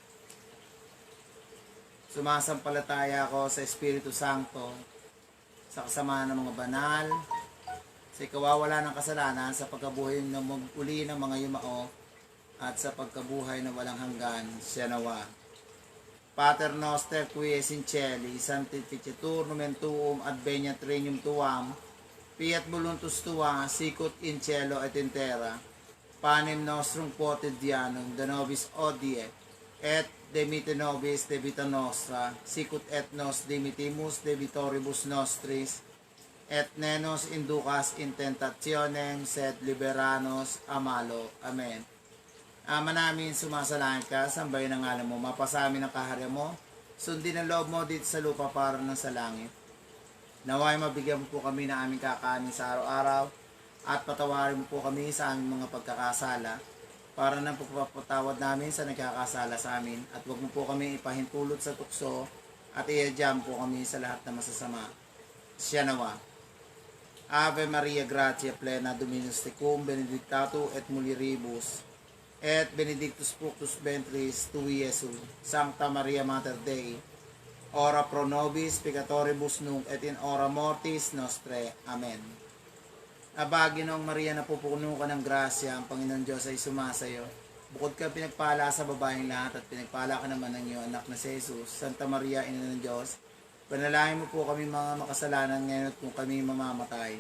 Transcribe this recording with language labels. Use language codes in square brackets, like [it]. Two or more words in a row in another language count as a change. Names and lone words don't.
[tl] Sumasampalataya ako sa Espiritu Santo, sa kasama ng mga banal, sa ikawawala ng kasalanan, sa pagkabuhay na mag-uli ng mga yumao, at sa pagkabuhay na walang hanggan, siya nawa. [la] Pater noster qui es in cieli, sanctificetur nomen tuum, adveniat regnum tuam, fiat voluntas tua, sicut in cielo et in terra. Panem nostrum quotidianum da nobis hodie, et demite nobis debita nostra, sicut et nos dimitimus debitoribus nostris, et ne nos inducas in tentationem, sed liberanos a malo. Amen. [tl] Ama namin, sumasalangit ka, sambahin ang ngalan mo, mapasamin ang kaharya mo, sundin ang loob mo dito sa lupa para ng sa langit. Naway mabigyan mo po kami ng aming kakanin sa araw-araw, at patawarin mo po kami sa aming mga pagkakasala, para ng pagpapatawad namin sa nagkakasala sa amin, at huwag mo po kami ipahintulot sa tukso, at iadyan po kami sa lahat na masasama. Siya nawa. [la] Ave Maria, gratia plena, Dominus tecum, benedictatum et mulieribus, et benedictus fructus ventris tui, Iesus. Sancta Maria Mater Dei, ora pro nobis peccatoribus nunc et in hora mortis nostre. Amen. [tl] Aba, Ginoong Maria, napupuno ka ng grasya, ang Panginoon Diyos ay sumasayo. Bukod ka pinagpala sa babaeng lahat, at pinagpala ka naman ng iyong anak na si Jesus. Santa Maria, Ina ng Diyos, panalangin mo po kami mga makasalanan ngayon at kung kami mamamatay.